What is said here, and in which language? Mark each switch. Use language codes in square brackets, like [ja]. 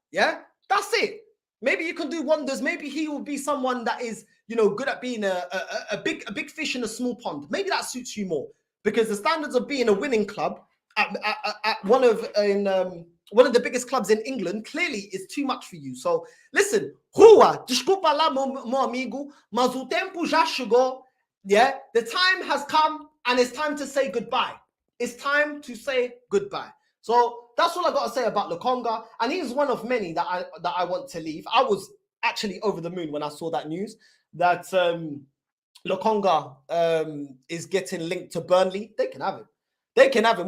[en] Yeah, that's it. Maybe you can do wonders. Maybe he will be someone that is, good at being a big fish in a small pond. Maybe that suits you more. Because the standards of being a winning club at one of the biggest clubs in England clearly is too much for you. So listen, [pt] Rua, desculpa lá, meu amigo, mas o tempo já chegou. [en] Yeah, the time has come and it's time to say goodbye. It's time to say goodbye. So that's all I got to say about Lokonga, and he's one of many that I want to leave. I was actually over the moon when I saw that news that Lokonga is getting linked to Burnley. They can have him. They can have him.